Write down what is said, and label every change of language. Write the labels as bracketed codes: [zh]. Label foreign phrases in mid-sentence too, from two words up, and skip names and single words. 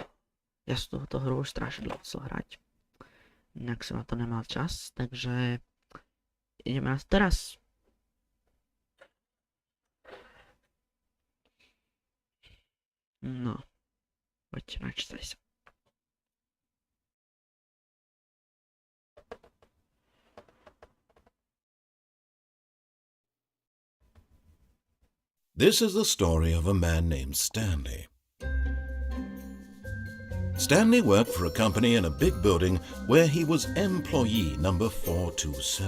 [sk] Ja som túto hru už strašne dlho chcel hrať. Inak som na to nemal čas, takže ideme na to teraz. No, poďte, načítaj sa. [en] This is the story of a man named Stanley. Stanley worked for a company in a big building where he was employee number 427.